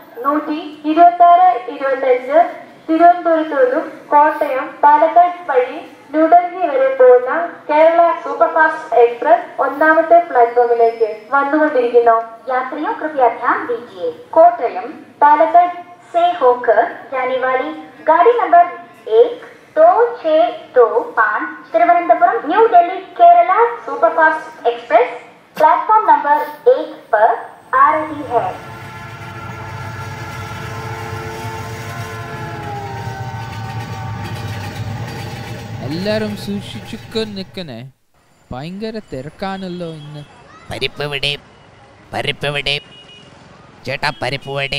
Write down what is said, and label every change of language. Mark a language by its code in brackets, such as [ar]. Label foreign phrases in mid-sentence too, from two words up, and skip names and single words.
[ml] 126-25 തിരുവനന്തപുരത്തു നിന്നും കോട്ടയം പാലക്കാട് വഴി ന്യൂഡൽഹി വരെ പോകുന്ന കേരള സൂപ്പർഫാസ്റ്റ് എക്സ്പ്രസ് ഒന്നാമത്തെ പ്ലാറ്റ്ഫോമിലേക്ക് വന്നുകൊണ്ടിരിക്കുന്നു. [hi] यात्रियों कृपया ध्यान दीजिए, कोटयम पालक्कड़ से होकर जाने वाली गाड़ी नंबर 12625 तिरुवनंतपुरम न्यू दिल्ली केरला सुपरफास्ट एक्सप्रेस प्लेटफॉर्म नंबर 1 पर आ रही है. [ml] എല്ലാരും സൂക്ഷിച്ചു നിൽക്കണേ. ഭയങ്കര തിരക്കാണല്ലോ ഇന്ന്. പരിപ്പ് ചേട്ടാ, പരിപ്പ്.